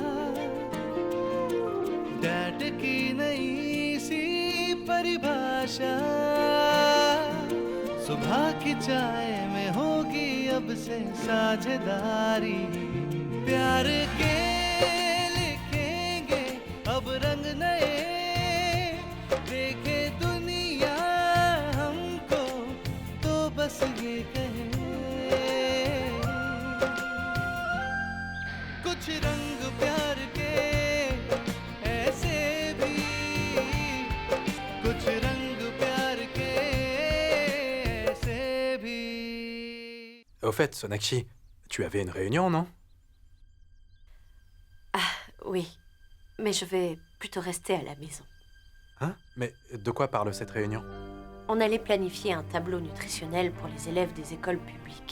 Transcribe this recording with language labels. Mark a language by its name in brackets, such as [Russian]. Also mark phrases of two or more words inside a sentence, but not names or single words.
[Hindi] डैड की नई सी परिभाषा सुबह की चाय में होगी अब से साझेदारी प्यार के लिखेंगे अब रंग नए देखे दुनिया हमको तो बस ये कहे कुछ रंग प्यार के ऐसे भी कुछ रंग प्यार के ऐसे भी [French] Au fait, Sonakshi, tu avais une réunion, non? Oui, mais je vais plutôt rester à la maison. Hein? Mais de quoi parle cette réunion? On allait planifier un tableau nutritionnel pour les élèves des écoles publiques.